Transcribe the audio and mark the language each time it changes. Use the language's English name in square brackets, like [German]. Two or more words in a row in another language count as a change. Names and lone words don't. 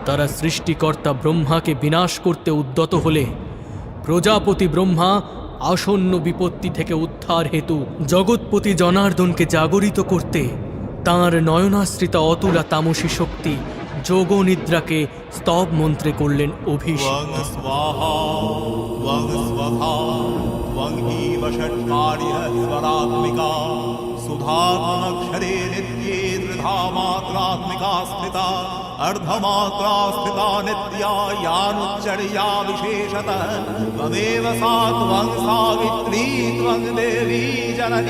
[Bangla] তারা সৃষ্টিকর্তা ব্রহ্মাকে বিনাশ করতে উদ্যত হলে প্রজাপতি ব্রহ্মা আসন্ন বিপত্তি থেকে উদ্ধার হেতু জগৎপতি জনার্দনকে জাগরিত করতে তাঁর নয়নাশ্রিতা অতুলা তামসী শক্তি যোগনিদ্রাকে স্তব মন্ত্রে করলেন অভিষেক। [Sanskrit] त्वं स्वाहा त्वं स्वधा त्वं हीव षट्कार्यः स्वरात्मिका सुधात्मनक्षरे नित्ये त्रिधा मात्रात्मिका स्थिता अर्धमात्रा स्थिता नित्या यानुच्चर्या विशेषतः त्वमेव सा त्वं सावित्री त्वं देवी जननी